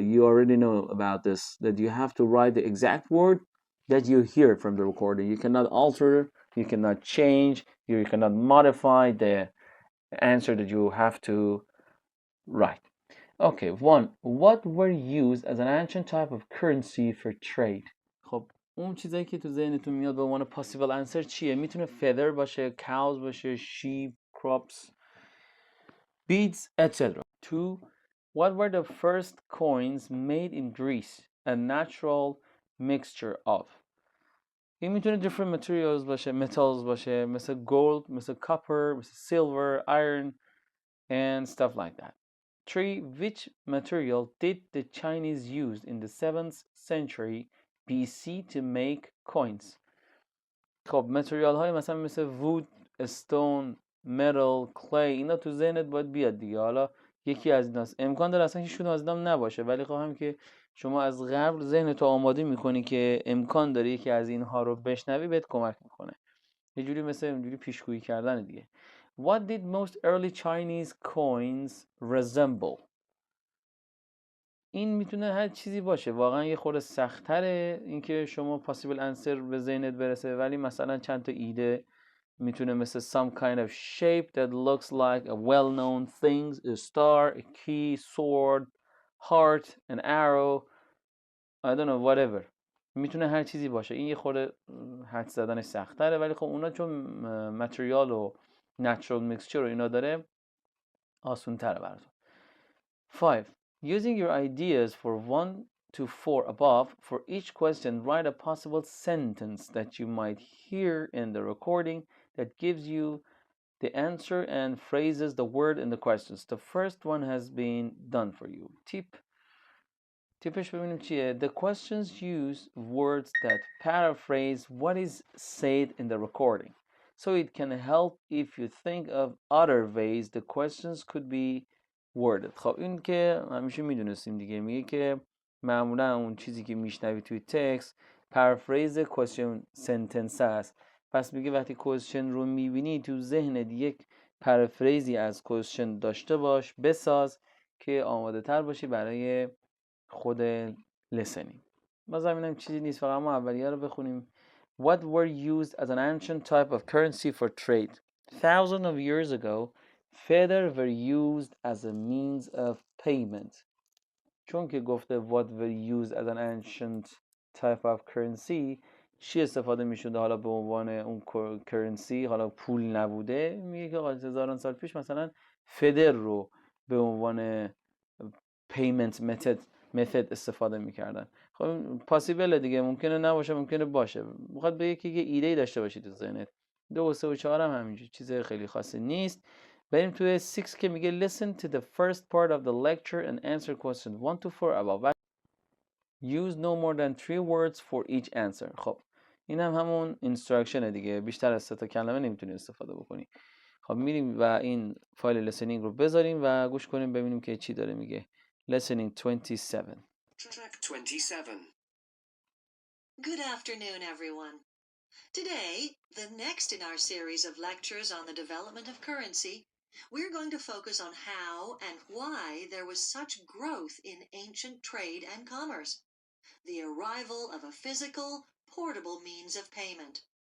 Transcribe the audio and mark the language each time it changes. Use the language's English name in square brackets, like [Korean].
[English] You already know about this, that you have to write the exact word that you hear from the recording. You cannot alter, you cannot change, you cannot modify the answer that you have to write. Okay, one. What were used as an ancient type of currency for trade? [Persian] خب اون چیزایی که تو ذهنتون میاد به عنوان possible answer چیه؟ میتونه feather باشه، cows باشه، [English] sheep, crops, beads, etc. Two. What were the first coins made in Greece? A natural mixture of. [Persian] این میتونه [English] different materials باشه، metals باشه، مثل gold، مثل copper، مثل silver, iron, and stuff like that. 3. Which material did the Chinese use in the 7th century BC to make coins? [Persian] خب متریال های مثلا مثل [English] wood, stone, metal, clay [Persian] اینا تو ذهنت باید بیاد دیگه. حالا یکی از ایناست. امکان داره اصلا هیچ کدوم از اینا نباشه، ولی خواهم که شما از قبل ذهنتو آماده میکنی که امکان داره یکی از اینها رو بشنوی، بهت کمک میکنه. یه جوری مثل اینجوری پیشگویی کردن دیگه. [English] What did most early Chinese coins resemble? [Persian] این میتونه هر چیزی باشه، واقعا یه خورده سخت‌تره اینکه شما possible answer به ذهنت برسه، ولی مثلا چند تا ایده میتونه مثل [English] some kind of shape that looks like a well-known things, a star, a key, sword, heart, an arrow, I don't know, whatever. [Persian] میتونه هر چیزی باشه. این یه خورده حد زدنش سخت‌تره، ولی خب اونا چون متریال و natural mixture و اینا داره آسان‌تره براتون. 5. [English] Using your ideas for 1 to 4 above, for each question write a possible sentence that you might hear in the recording that gives you the answer and phrases the word in the questions. The first one has been done for you. [Persian] تیپش ببینیم چیه. [English] The questions use words that paraphrase what is said in the recording. So it can help if you think of other ways the questions could be worded. [Persian] خب این که همیشه میدونستیم دیگه، میگه که معمولا اون چیزی که میشنوی توی تکست پرافریز کوشن سنتنس است. پس میگه وقتی کوشن رو میبینی تو ذهنت یک پرافریزی از کوشن داشته باش، بساز که آماده تر باشی برای خود لیسنینگ. بازم اینم چیزی نیست، فقط ما اولیه رو بخونیم. [English] What were used as an ancient type of currency for trade? Thousands of years ago, feather were used as a means of payment. [Persian] چون که گفته [English] what were used as an ancient type of currency، [Persian] چی استفاده میشده حالا به عنوان اون کرنسی، حالا پول نبوده. میگه که هزاران سال پیش مثلا فدر رو به عنوان [English] payment method [Persian] استفاده میکردن. خب پاسیبله دیگه، ممکنه نباشه ممکنه باشه. میخواد بگه که یه ایده داشته باشید تو ذهنت. 2 و 3 و 4 هم همینجوری، چیز خیلی خاصی نیست. بریم توی 6 که میگه [English] listen to the first part of the lecture and answer questions 1 to 4 above. Use no more than 3 words for each answer. [Persian] خب این هم همون اینستراکشنه دیگه، بیشتر از 3 تا کلمه نمیتونی استفاده بکنی. خب میریم و این فایل لیسنینگ رو بذاریم و گوش کنیم ببینیم که چی داره میگه. [English] Listening 27. Track 27. Good afternoon, everyone. Today, the next in our series of lectures on the development of currency, we're going to focus on how and why there was such growth in ancient trade and commerce, the arrival of a physical, portable means of payment.